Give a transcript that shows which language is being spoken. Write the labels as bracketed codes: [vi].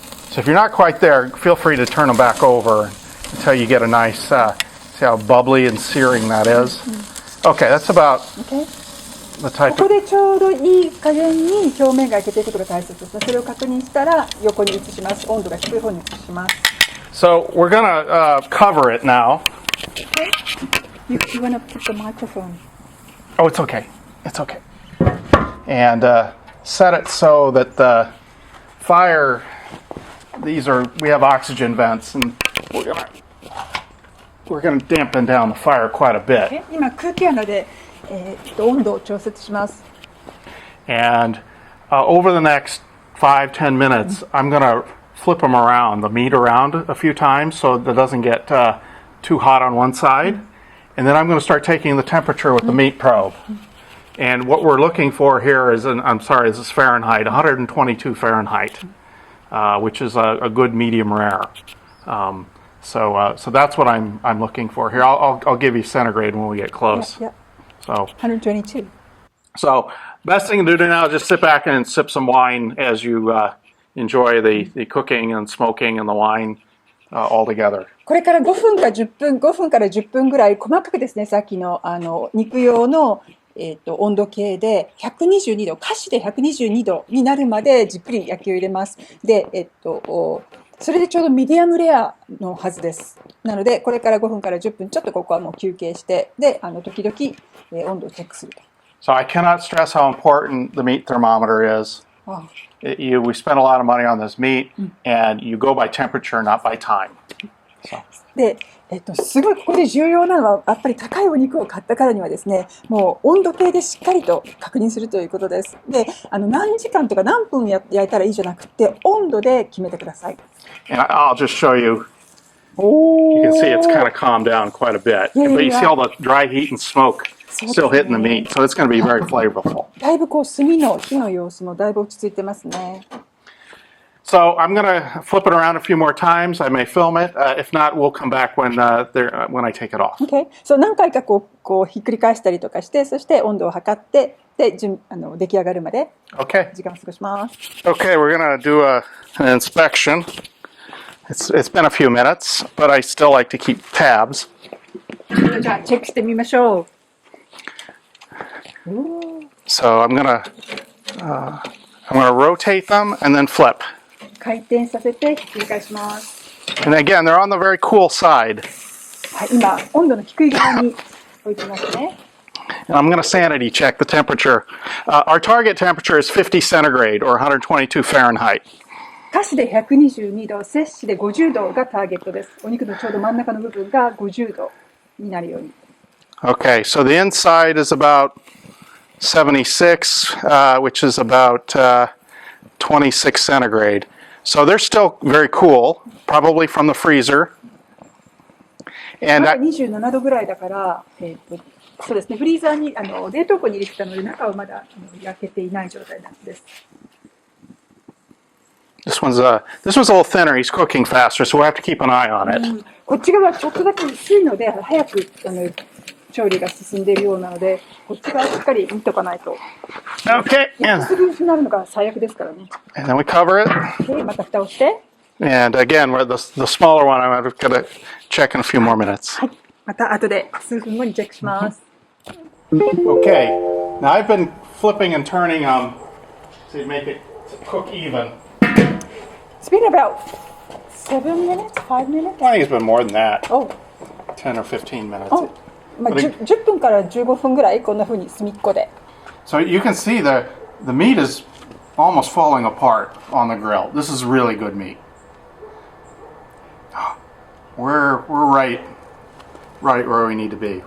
[en] So if you're not quite there, feel free to turn them back over until you get a nice, see how bubbly and searing that is? Okay, that's about Okay. the type [ja] ここ [en] of... [ja] でちょうどいい加減に表面が焼けていることが大切ですね。それを確認したら横に移します。温度が低い方に移します。 [en] So we're going to cover it now. You want to put the microphone? Oh, it's okay. It's okay. And set it so that the fire, we have oxygen vents, and we're gonna dampen down the fire quite a bit. [ja] 今空気穴で、温度を調節します。 [en] And over the next 5-10 minutes, I'm gonna flip them around, the meat around a few times so that it doesn't get too hot on one side. And then I'm going to start taking the temperature with the meat probe. And what we're looking for here is, this is Fahrenheit, 122 Fahrenheit, which is a good medium rare. So that's what I'm looking for here. I'll give you centigrade when we get close. Yeah. So 122. So best thing to do now is just sit back and sip some wine as you enjoy the cooking and smoking and the wine all together. [ja] これから5分から10分ぐらい細かくですね、さっきの肉用の温度計で122度、菓子で122度になるまでじっくり焼きを入れます。で、それでちょうどミディアムレアのはずです。なので、これから5分から10分、ちょっとここはもう休憩して、で、時々、温度をチェックすると。 [en] So I cannot stress how important the meat thermometer is. We spend a lot of money on this meat, and you go by temperature, not by time. So. [ja] で、すごいここで重要なのはやっぱり高いお肉を買ったからにはですね、もう温度計でしっかりと確認するということです。で、何時間とか何分焼いたらいいじゃなくて温度で決めてください。 [en] And I'll just show you. You can see it's kind of calmed down quite a bit, but you see all the dry heat and smoke still hitting the meat, so it's going to be very flavorful. [ja] だいぶこう炭の火の様子もだいぶ落ち着いてますね。 [en] So I'm going to flip it around a few more times. I may film it. If not, we'll come back when I take it off. Okay. [ja] そう何回かこうひっくり返したりとかして、そして温度を測って、で出来上がるまで時間を過ごします。 [en] Okay, we're going to do an inspection. It's been a few minutes, but I still like to keep tabs. [ja] じゃあチェックしてみましょう。 [en] So I'm going to rotate them and then flip. [ja] 回転させてひっくり返します。 [en] And again, they're on the very cool side. [ja] はい、今温度の低い側に置いてますね。 [en] And I'm going to sanity check the temperature. Our target temperature is 50 centigrade or 122 Fahrenheit. [ja] 菓子で122度、摂氏で50度がターゲットです。お肉のちょうど真ん中の部分が50度になるように。 [en] Okay, so the inside is about 76, which is about 26 centigrade. So they're still very cool, probably from the freezer. And [ja] 27度ぐらいだから、そうですね、フリーザーに冷凍庫に入れてたので中はまだ焼けていない状態です。 [en] This one's a little thinner. He's cooking faster, so we'll have to keep an eye on it. [ja] こっち側はちょっとだけ薄いので早く調理が進んでいるようなので、こっち側しっかり見とかないと。 [en] Okay, [ja] すぐになるのが最悪ですからね。 [en] and then we cover it. [ja] Okay, また蓋をして。 [en] And again, the smaller one, I'm going to check in a few more minutes. [ja] はい。また後で数分後にチェックします。 [en] Okay, now I've been flipping and turning to make it cook even. It's been about 7 minutes, 5 minutes? I think it's been more than that. Oh. 10 or 15 minutes. Oh. [ja] まあ、10分から15分ぐらいこんな風に隅っこで。 [en] So you can see the meat is almost falling apart on the grill. This is really good meat. We're right where we need to be.